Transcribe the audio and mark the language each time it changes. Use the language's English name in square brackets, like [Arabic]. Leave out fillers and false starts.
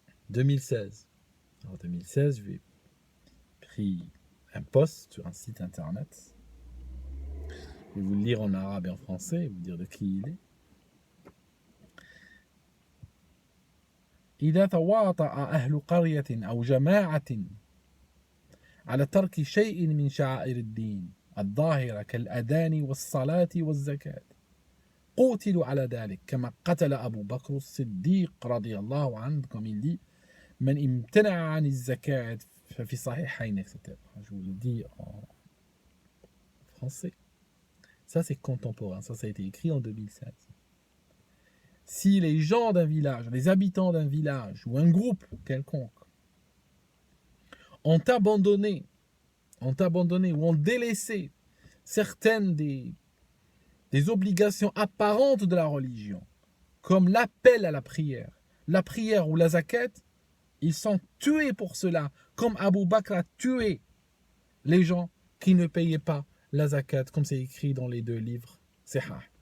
[French] 2016. En 2016, j'ai pris un post sur un site internet. Je vais vous le lire en arabe et en français et vous dire de qui il est. [Arabic] إذا تواطأ أهل قرية أو جماعة على ترك شيء من شعائر الدين الظاهرة كالأذان والصلاة والزكاة قتلوا على ذلك كما قتل أبو بكر الصديق رضي الله عنه [French] comme il dit [Arabic] من امتنع عن الزكاة ففي صحيحين etc. [French] Je vous le dis en français. Ça c'est contemporain, ça a été écrit en 2016. Si les gens d'un village, les habitants d'un village ou un groupe quelconque ont abandonné ou ont délaissé certaines des obligations apparentes de la religion, comme l'appel à la prière ou la zakat, ils sont tués pour cela, comme Abu Bakr a tué les gens qui ne payaient pas la zakat, comme c'est écrit dans les deux livres Sahih.